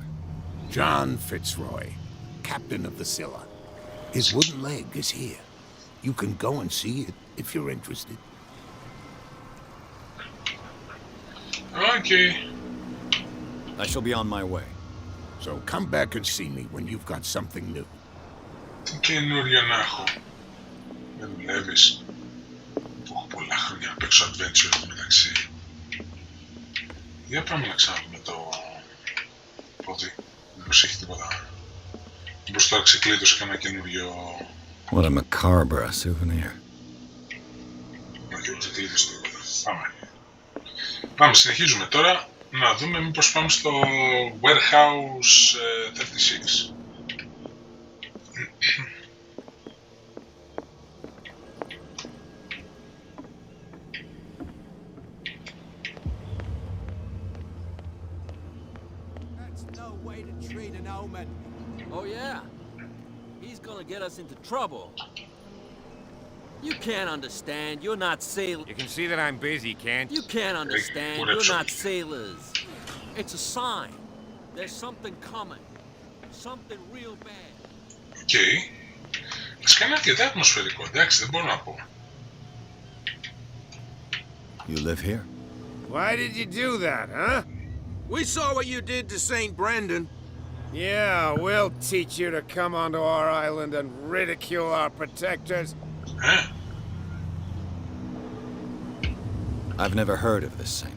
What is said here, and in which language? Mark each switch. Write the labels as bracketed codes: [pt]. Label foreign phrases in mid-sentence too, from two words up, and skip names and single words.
[en] John Fitzroy, captain of the Scylla. His wooden leg is here. You can go and see it if you're interested. Okay. I shall be on my way. So come back and see me when you've got something new. [el] Τι καινούριο να έχω. Δεν δουλεύεις. Που έχω πολλά χρόνια να παίξω adventure μεταξύ. Για πάμε να ξαναδούμε το πόδι. Μήπως έχει τίποτα. Μήπως τώρα ξεκλείδωσε κανένα καινούριο... [en] What a macabre souvenir. [el] Να και ξεκλείδωσε τίποτα. Πάμε. Πάμε, συνεχίζουμε τώρα. Να δούμε μήπως πάμε στο Warehouse 36. [en] That's no way to treat an omen. Oh yeah? He's gonna get us into trouble. You can't understand, you're not sailors. You can see that I'm busy, can't You can't understand, you're not sailors. It's a sign. There's something coming. Something real bad. [el] Οκ. Βασικά είναι αρκετά ατμοσφαιρικό, εντάξει, δεν μπορώ να πω. [en] You live here? Why did you do that, huh? We saw what you did to St. Brendan. Yeah, we'll teach you to come onto our island and ridicule our protectors. I've never heard of this saint.